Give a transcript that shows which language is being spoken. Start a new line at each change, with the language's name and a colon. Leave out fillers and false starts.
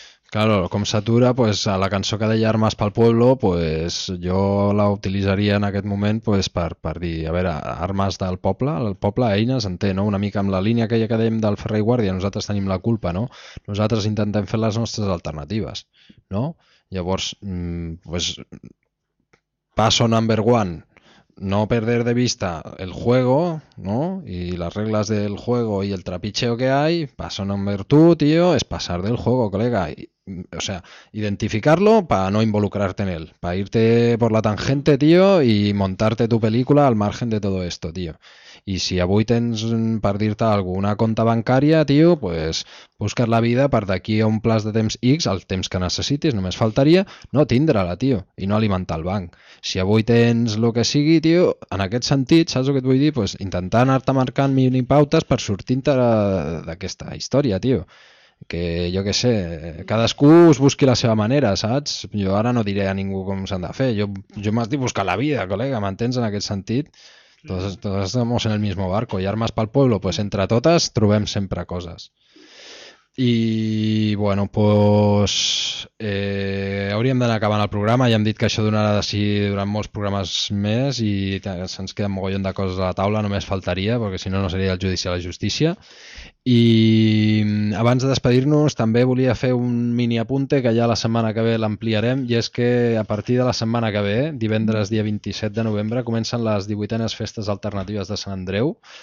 Catalan: Claro, com s'atura, pues, a la cançó que deia Armes pel Pueblo, pues, jo la utilitzaria en aquest moment pues, per dir, a veure, armes del poble, el poble eines en té, no? Una mica amb la línia aquella que dèiem del Ferrer i Guàrdia, nosaltres tenim la culpa, no? Nosaltres intentem fer les nostres alternatives, no?
Spanish: Llavors, pues, paso number one, no perder de vista el juego, ¿no? Y las reglas del juego y el trapicheo que hay. Paso number two, tío, es pasar del juego, colega. Y, o sea, identificarlo para no involucrarte en él, para irte por la tangente, tío, y montarte tu película al margen de todo esto, tío.
Catalan: Y si avui tens per dir-te alguna conta bancària, tio, pues buscar la vida per d'aquí a un plaç de temps X, el temps que necessitis, només faltaria, no tindre-la, tio, i no alimentar el banc. Si avui tens lo que sigui, tio, en aquest sentit, saps el que et vull dir? Pues intentar anar-te marcant mini pautes per sortir-te d'aquesta història, tio. Que jo que sé, cadascú us busqui la seva manera, saps? Jo ara no diré a ningú com s'han de fer. Jo m'has dit buscar la vida, col·lega, m'entens en aquest sentit?
Spanish: Todos estamos en el mismo barco y armas para el pueblo, pues entre todas trobem siempre cosas.
Catalan: Y bueno, pues hauríem d'anar acabant el programa, ja hem dit que això donarà de si durant molts programes més i se'ns queda un mogollón de coses a la taula, només faltaria, perquè si no no seria el judici a la justícia. I abans de despedir-nos també volia fer un mini apunte que ja la setmana que ve l'ampliarem, i és que a partir de la setmana que ve, divendres dia 27 de novembre, comencen les 18es festes alternatives de Sant Andreu.